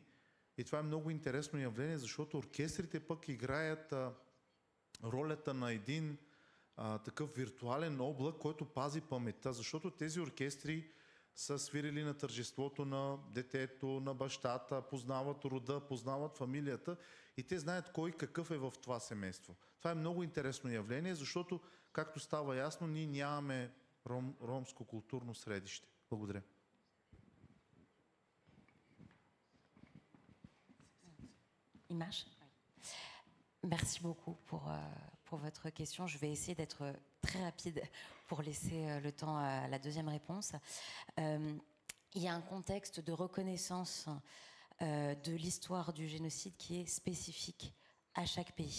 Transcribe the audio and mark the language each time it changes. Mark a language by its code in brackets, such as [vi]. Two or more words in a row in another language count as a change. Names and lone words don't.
[bg] И това е много интересно явление, защото оркестрите пък играят ролята на един такъв виртуален облак, който пази паметта, защото тези оркестри са свирили на тържеството на детето, на бащата, познават рода, познават фамилията и те знаят кой какъв е в това семейство. Това е много интересно явление, защото, както става ясно, ние нямаме ромско културно средище. Благодаря. Image. [fr] Merci beaucoup pour votre question. Je vais essayer d'être très rapide pour laisser le temps à la deuxième réponse. Il y a un contexte de reconnaissance de l'histoire du génocide qui est spécifique à chaque pays.